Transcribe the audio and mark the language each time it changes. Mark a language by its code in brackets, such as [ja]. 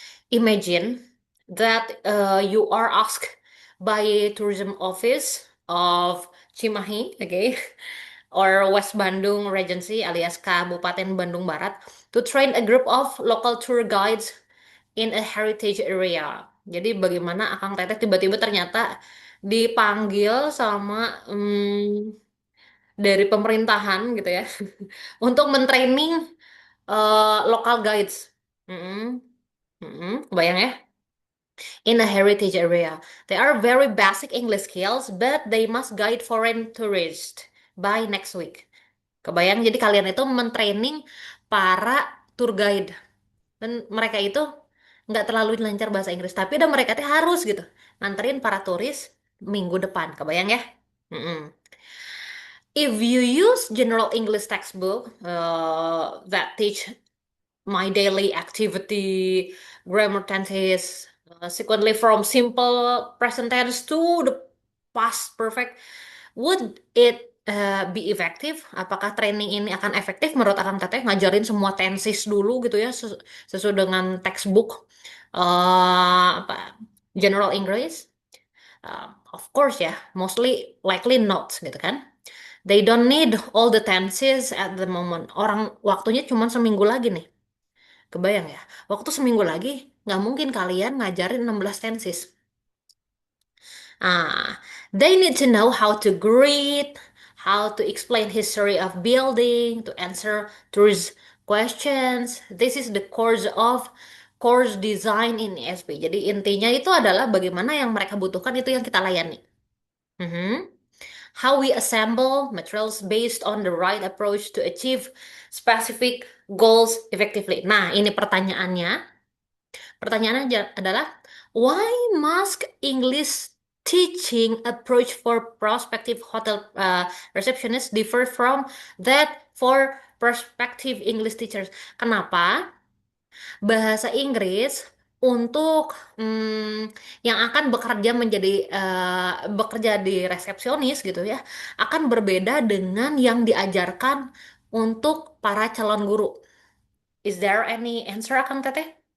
[en] Imagine that you are asked by tourism office of Cimahi, okay, or West Bandung Regency alias Kabupaten Bandung Barat to train a group of local tour guides in a heritage area. [id] Jadi bagaimana Akang Teteh tiba-tiba ternyata dipanggil sama dari pemerintahan gitu ya untuk mentraining local guides. [en] Mm-mm. [id] Kebayang ya? [en] In a heritage area. They are very basic English skills, but they must guide foreign tourists by next week. [id] Kebayang, jadi kalian itu mentraining para tour guide. Dan mereka itu nggak terlalu lancar bahasa Inggris, tapi dan mereka itu harus gitu nganterin para turis minggu depan. Kebayang ya? Mm-mm. [en] If you use general English textbook that teach my daily activity, grammar tenses, sequentially from simple present tense to the past perfect. Would it be effective? [id] Apakah training ini akan efektif menurut Akang Teteh? Ngajarin semua tenses dulu gitu ya, sesuai dengan textbook apa General English? [en] Of course ya, mostly likely not gitu kan. They don't need all the tenses at the moment. [id] Orang waktunya cuma seminggu lagi nih. Kebayang ya, waktu seminggu lagi nggak mungkin kalian ngajarin 16 tensis. [en] Ah, they need to know how to greet, how to explain history of building, to answer tourist questions. This is the course of course design in ESP. [id] Jadi intinya itu adalah bagaimana yang mereka butuhkan itu yang kita layani. Mhm. [en] How we assemble materials based on the right approach to achieve specific goals effectively. [id] Nah, ini pertanyaannya. Pertanyaannya adalah, [en] why must English teaching approach for prospective hotel receptionists differ from that for prospective English teachers. [id] Kenapa? Bahasa Inggris untuk yang akan bekerja bekerja di resepsionis gitu ya, akan berbeda dengan yang diajarkan untuk para calon guru. [en] Is there any answer, Kang Teteh?